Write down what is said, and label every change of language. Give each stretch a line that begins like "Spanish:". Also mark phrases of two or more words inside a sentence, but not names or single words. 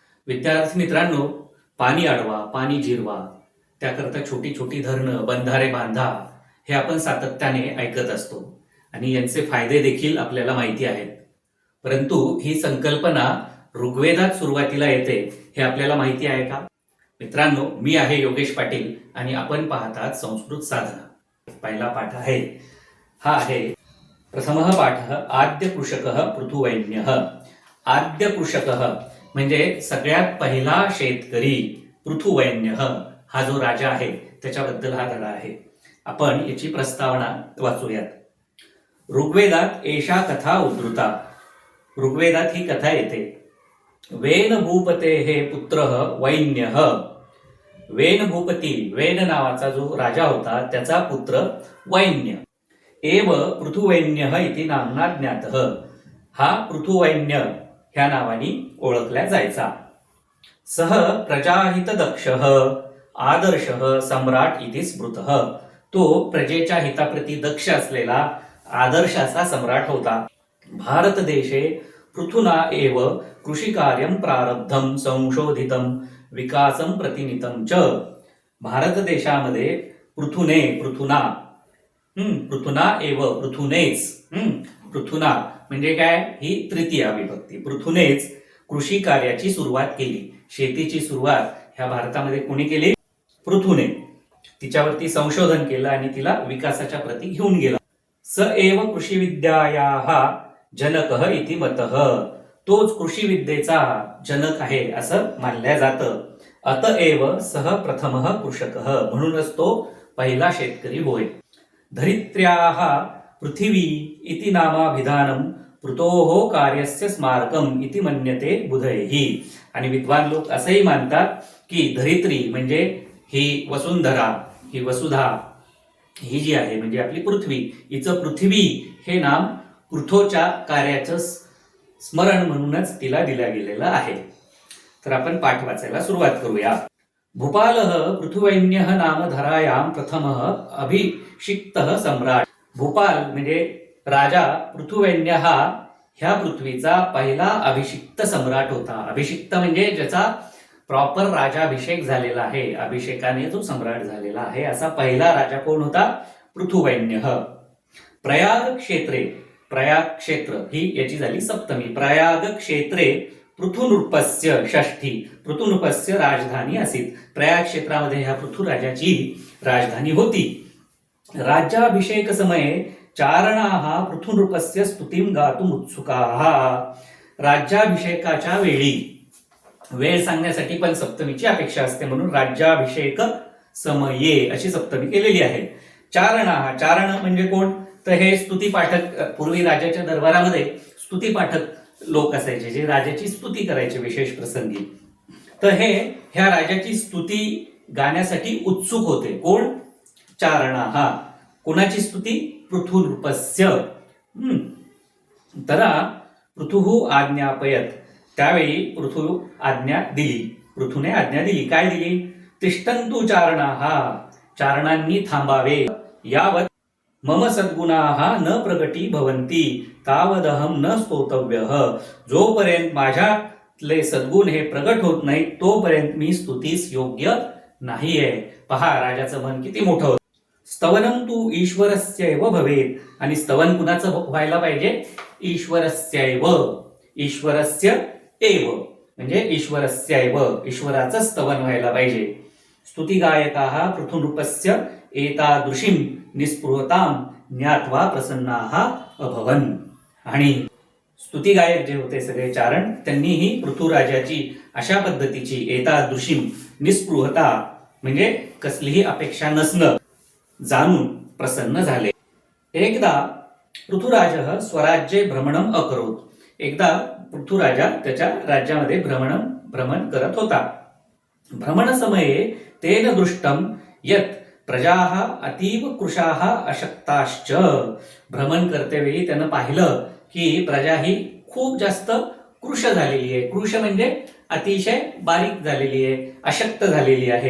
Marathi: विद्यार्थी मित्रांनो, पाणी अडवा, पाणी जिरवा, त्याकरता छोटी छोटी धरणं, बंधारे बांधा, हे आपण सातत्याने ऐकत असतो आणि यांचे फायदे देखील आपल्याला माहिती आहेत. परंतु ही संकल्पना ऋग्वेदात सुरुवातीला येते हे आपल्याला माहिती आहे का? मित्रांनो, मी आहे योगेश पाटील आणि आपण पाहतात संस्कृत साधना. पहिला पाठ आहे, हा आहे
Sanskrit: प्रथमः पाठ आद्य कृषकः पृथुवैन्यः. आद्य कृषकः
Marathi: म्हणजे सगळ्यात पहिला शेतकरी, पृथुवैन्यः हा जो राजा आहे त्याच्याबद्दल हा धडा आहे. आपण याची प्रस्तावना वाचूयात.
Sanskrit: ऋग्वेदात एषा कथा उद्धृता.
Marathi: ऋग्वेदात ही कथा येते.
Sanskrit: वेन भूपते हे पुत्र वैन्यः.
Marathi: वेन भूपती, वेन नावाचा जो राजा होता त्याचा पुत्र वैन्य.
Sanskrit: एव पृथुवैन्यः इति नाम्ना ज्ञातः.
Marathi: हा पृथुवैन्य ह्या नावाने ओळखला जायचा.
Sanskrit: सह प्रजाहित दक्षः आदर्शः सम्राट इति स्मृतः.
Marathi: तो प्रजेच्या हिताप्रती दक्ष असलेला आदर्शाचा सम्राट होता.
Sanskrit: भारत देशे पृथुना एव कृषिकार्यं प्रारब्धं संशोधितं विकासं प्रतिनितं च.
Marathi: भारत देशामध्ये
Sanskrit: पृथुना एव,
Marathi: पृथुनेच, पृथुना म्हणजे काय, ही तृतीया विभक्ती. पृथुनेच कृषी कार्याची सुरुवात केली. शेतीची सुरुवात ह्या भारतामध्ये कोणी केली? पृथुने. तिच्यावरती संशोधन केलं आणि तिला विकासाच्या प्रती घेऊन गेला.
Sanskrit: स एव कृषी विद्यायाः जनकः इति मतः.
Marathi: तोच कृषी विद्येचा जनक आहे असं मानल्या जातं.
Sanskrit: अतएव सह प्रथमः कृषकः,
Marathi: म्हणूनच तो पहिला शेतकरी होय.
Sanskrit: धरित्र्याः पृथिवी इति नामाभिधानं पृथोः कार्यस्य स्मारकम इति मन्यते बुधैः.
Marathi: आणि विद्वान लोक असंही मानतात की धरित्री म्हणजे ही वसुंधरा, ही वसुधा, ही जी आहे म्हणजे आपली पृथ्वी, हिचं पृथ्वी हे नाम पृथोच्या कार्याचं स्मरण म्हणूनच तिला दिल्या गेलेलं आहे. तर आपण पाठ वाचायला सुरुवात करूया.
Sanskrit: भूपालः पृथुवैन्यः नाम धरायां प्रथमः अभिषिक्तः सम्राट.
Marathi: भूपाल म्हणजे राजा पृथुवैन्य हा ह्या पृथ्वीचा पहिला अभिषिक्त सम्राट होता. अभिषिक्त म्हणजे ज्याचा प्रॉपर राजाभिषेक झालेला आहे, अभिषेकाने जो सम्राट झालेला आहे, असा पहिला राजा कोण होता?
Sanskrit: पृथुवैन्यः. प्रयाग क्षेत्रे,
Marathi: प्रयाग क्षेत्र ही याची झाली सप्तमी.
Sanskrit: प्रयाग क्षेत्रे पृथुनृपस्य षष्ठी. पृथुनृपस्य राजधानी असीत.
Marathi: प्रयाग क्षेत्रामध्ये ह्या पृथुराजाची राजधानी होती.
Sanskrit: राज्याभिषेक समये चारणाः पृथुनृपस्य स्तुतिं गातुम् उत्सुकाः.
Marathi: राज्याभिषेकाच्या वेळी, वेळ सांगण्यासाठी पण सप्तमीची अपेक्षा असते म्हणून
Sanskrit: राज्याभिषेक समये
Marathi: अशी सप्तमी केलेली आहे. चारणाः, चारण म्हणजे कोण? तर हे स्तुतिपाठक. पूर्वी राजाच्या दरबारामध्ये स्तुतिपाठक लोक असायचे जे राजाची स्तुती करायचे विशेष प्रसंगी. तर हे ह्या राजाची स्तुती गाण्यासाठी उत्सुक होते. कोण? चारणाः. कोणाची स्तुती?
Sanskrit: पृथुनृपस्य. तदा पृथुः आज्ञापयत.
Marathi: त्यावेळी पृथु आज्ञा दिली, पृथुने आज्ञा दिली. काय दिली?
Sanskrit: तिष्ठन्तु चारणाः.
Marathi: चारणांनी थांबावे.
Sanskrit: यावत मम सद्गुणाः न प्रगटी भवन्ति तावदहं न स्तोतव्यः.
Marathi: जोपर्यंत माझ्यातले सद्गुण हे प्रगट होत नाही तोपर्यंत मी स्तुतीस योग्य नाहीये. पहा राजाचं मन किती मोठं होतं.
Sanskrit: स्तवनं तु ईश्वरस्यैव भवेत्.
Marathi: आणि स्तवन कुणाचं व्हायला पाहिजे?
Sanskrit: ईश्वरस्यैव. ईश्वरस्य एव
Marathi: म्हणजे ईश्वरस्यैव, ईश्वराचं स्तवन व्हायला पाहिजे.
Sanskrit: स्तुतिगायकाः पृथुनृपस्य एतादृशीं निस्पृहतां ज्ञात्वा प्रसन्नाः अभवन्.
Marathi: आणि स्तुतिगायक जे होते सगळे चारण, त्यांनीही पृथुराजाची अशा पद्धतीची एतादृशीं निस्पृहता म्हणजे कसलीही अपेक्षा नसणं जाणून प्रसन्न झाले.
Sanskrit: एकदा पृथुराजः स्वराज्ये भ्रमणम् अकरोत्.
Marathi: एकदा पृथुराजा त्याच्या राज्यामध्ये भ्रमण करत होता.
Sanskrit: भ्रमणसमये तेन दृष्टं यत् प्रजाः अतीव कृशाः अशक्ताश्च.
Marathi: भ्रमण करतेवेळी त्यानं पाहिलं की प्रजा ही खूप जास्त कृश झालेली आहे. कृश म्हणजे अतिशय बारीक झालेली आहे, अशक्त झालेली आहे.